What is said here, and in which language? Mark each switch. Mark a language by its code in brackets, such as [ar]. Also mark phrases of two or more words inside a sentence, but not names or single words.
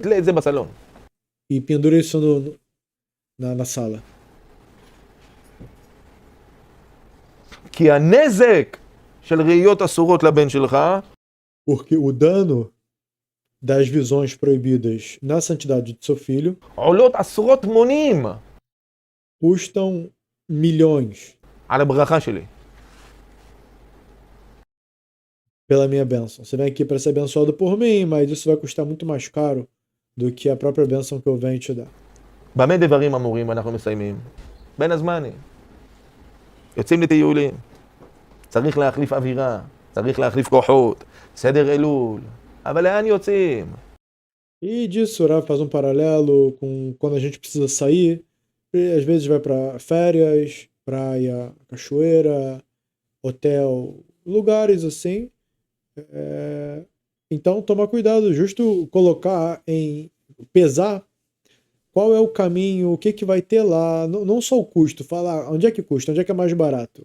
[he] תלה את זה בסלון. [pt] e pendura isso na sala. [he] כי הנזק של ראיות אסורות לבן שלך, [pt] Porque o dano das visões proibidas na santidade de seu filho [he] עולות עשרות מונים [pt] custam milhões [he] על הברכה שלי. [pt] pela minha bênção. Você vem aqui para ser abençoado por mim, mas isso vai custar muito mais caro do que a própria bênção que eu venho te dar. [he] במה דברים אמורים אנחנו מסיימים? בין הזמנים. יוצאים לטיולים. צריך להחליף אווירה, צריך להחליף כוחות, סדר אלול. אבל לאן יוצאים? [pt] E disso, o Rav faz um paralelo com quando a gente precisa sair. E às vezes vai para férias, praia, cachoeira, hotel, lugares assim. Então, tomar cuidado, justo colocar pesar qual é o caminho, o que vai ter lá, não só o custo, falar onde é que custa, onde é que é mais barato.